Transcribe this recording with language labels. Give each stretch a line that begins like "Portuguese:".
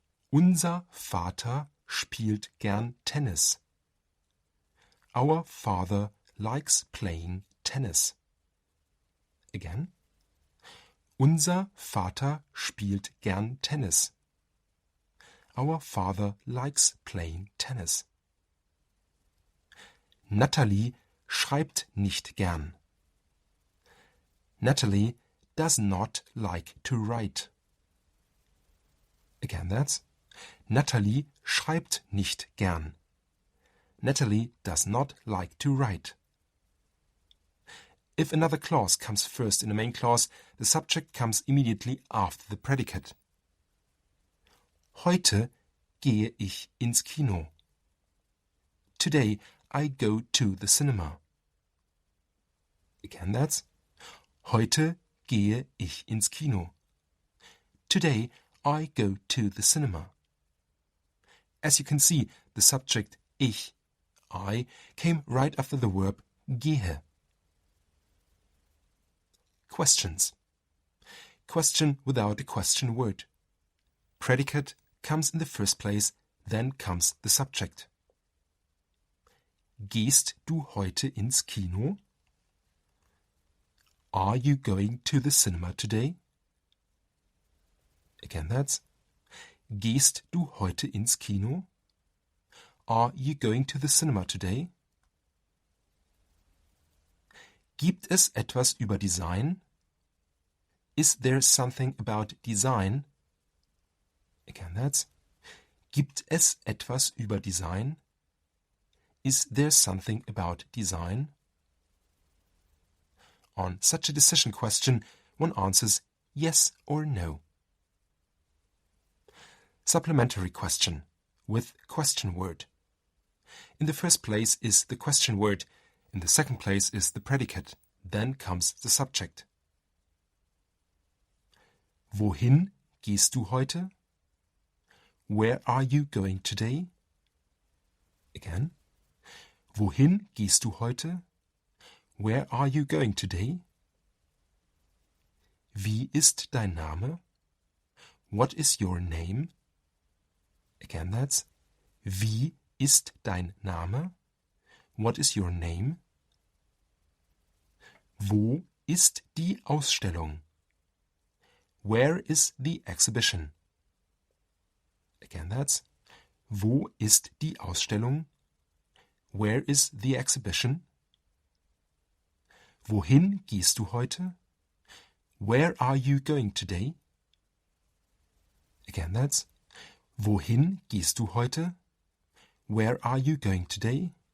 German: Unser Vater spielt gern Tennis.
English: Our father likes playing tennis. Again.
German: Unser Vater spielt gern Tennis.
English: Our father likes playing tennis.
German: Natalie schreibt nicht gern.
English: Natalie does not like to write. Again, that's
German: Natalie schreibt nicht gern.
English: Natalie does not like to write. If another clause comes first in the main clause, the subject comes immediately after the predicate.
German: Heute gehe ich ins Kino.
English: Today I go to the cinema. Again, that's
German: heute gehe ich ins Kino.
English: Today I go to the cinema. As you can see, the subject ich, I, came right after the verb gehe. Questions. Question without a question word. Predicate comes in the first place, then comes the subject.
German: Gehst du heute ins Kino?
English: Are you going to the cinema today? Again, that's
German: Gehst du heute ins Kino?
English: Are you going to the cinema today?
German: Gibt es etwas über Design?
English: Is there something about design? Again, that's
German: Gibt es etwas über Design?
English: Is there something about design? On such a decision question, one answers yes or no. Supplementary question with question word. In the first place is the question word, in the second place is the predicate, then comes the subject.
German: Wohin gehst du heute?
English: Where are you going today? Again.
German: Wohin gehst du heute?
English: Where are you going today?
German: Wie ist dein Name?
English: What is your name? Again, that's
German: Wie ist dein Name?
English: What is your name?
German: Wo ist die Ausstellung?
English: Where is the exhibition? Again, that's
German: Wo ist die Ausstellung?
English: Where is the exhibition?
German: Wohin gehst du heute?
English: Where are you going today? Again, that's
German: Wohin gehst du heute?
English: Where are you going today?